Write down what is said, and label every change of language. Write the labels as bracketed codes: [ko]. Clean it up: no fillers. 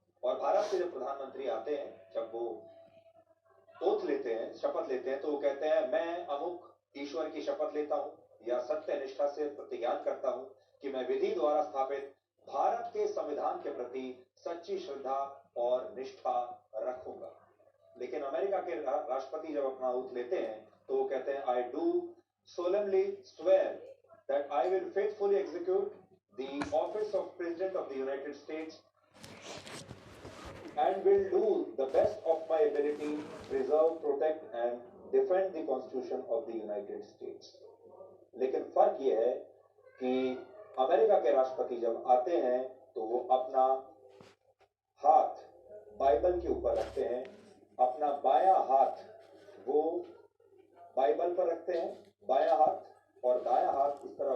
[hi] और भारत से जब प्रधानमंत्री आते हैं, जब वो ओथ लेते हैं, शपथ लेते हैं, तो वो कहते हैं मैं अमुक ईश्वर की शपथ लेता हूँ या सत्य निष्ठा से प्रतिज्ञान करता हूँ कि मैं विधि द्वारा स्थापित भारत के संविधान के प्रति सच्ची श्रद्धा और निष्ठा रखूंगा। लेकिन अमेरिका के राष्ट्रपति जब अपना ओथ लेते हैं तो वो कहते हैं [en] I do solemnly swear that I will faithfully execute the office of President of the United States and will do the best of my ability, preserve, protect and defend the Constitution of the United States. [hi] लेकिन फर्क ये है कि America के राष्ट्रपति जब आते हैं तो वो अपना हाथ बाइबल के ऊपर रखते हैं, अपना बायां हाथ वो बाइबल पर रखते हैं, बायां हाथ, और दायां हाथ इस तरह